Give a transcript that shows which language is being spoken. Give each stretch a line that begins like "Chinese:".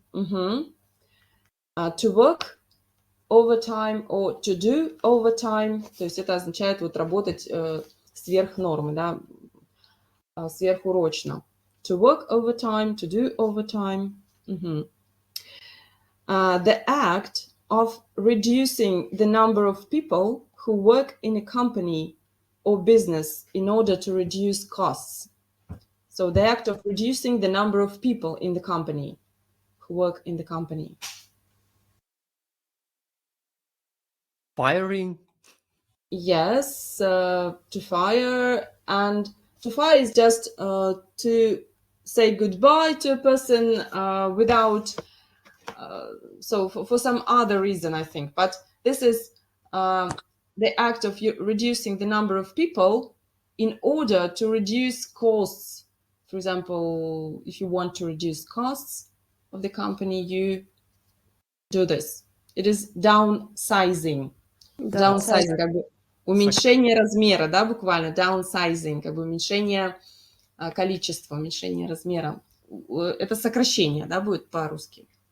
English: To work overtime or to do overtime,
Russian: то есть это означает вот работать сверх нормы, да, сверхурочно.
English: To work overtime, to do overtime. The act of reducing the number of people who work in a company or business in order to reduce costs. So the act of reducing the number of people in the company who work in the company. Firing? Yes, to fire. And to fire is just to say goodbye to a person without, so for some other reason, I think. But this is the act of reducing the number of people in order to reduce costs. For example, if you want to reduce costs of the company, you do this. It is downsizing.
Russian: Downsizing, как бы уменьшение размера, да, буквально. Downsizing, как бы уменьшение количества, уменьшение размера. Это сокращение, да, будет по-русски.